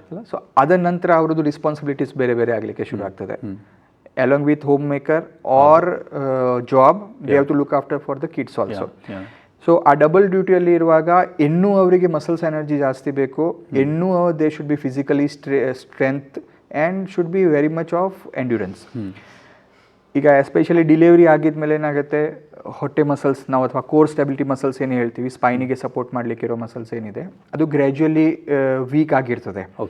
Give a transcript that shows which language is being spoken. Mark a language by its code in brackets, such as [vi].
[kn] So ಅದರ ನಂತರ ಅವ್ರದ್ದು ರೆಸ್ಪಾನ್ಸಿಬಿಲಿಟೀಸ್ ಬೇರೆ ಬೇರೆ ಆಗಲಿಕ್ಕೆ ಶುರು ಆಗ್ತದೆ. [en] along with homemaker or job, they have to look after for the kids also. [kn] So ಆ ಡಬಲ್ ಡ್ಯೂಟಿಯಲ್ಲಿ ಇರುವಾಗ ಇನ್ನೂ ಅವರಿಗೆ ಮಸಲ್ಸ್ ಎನರ್ಜಿ ಜಾಸ್ತಿ ಬೇಕು, ಇನ್ನೂ [en] They should be physically strength and should be very much of endurance. [kn] ಈಗ ಎಸ್ಪೆಷಲಿ ಡಿಲಿವರಿ ಆಗಿದ್ಮೇಲೆ ಏನಾಗುತ್ತೆ, ಹೊಟ್ಟೆ ಮಸಲ್ಸ್ ನಾವು ಅಥವಾ ಕೋರ್ ಸ್ಟೆಬಿಲಿಟಿ ಮಸಲ್ಸ್ ಏನು ಹೇಳ್ತೀವಿ, ಸ್ಪೈನಿಗೆ ಸಪೋರ್ಟ್ ಮಾಡಲಿಕ್ಕೆ ಇರೋ ಮಸಲ್ಸ್ ಏನಿದೆ ಅದು ಗ್ರ್ಯಾಜುಯಲಿ ವೀಕ್ ಆಗಿರ್ತದೆ.